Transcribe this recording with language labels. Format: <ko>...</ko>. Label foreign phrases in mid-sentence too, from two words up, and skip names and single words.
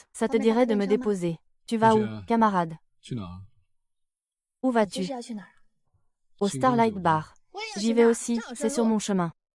<fr>Ça te dirait de me déposer. Tu vas où, camarade?</fr> <zh>去哪儿？</zh> <fr>Où</fr> <zh>你这</zh> <fr>vas-tu?</fr> <zh>是要去哪儿？</zh> <fr>Au Starlight Bar. J'y vais aussi, c'est sur mon chemin.</fr>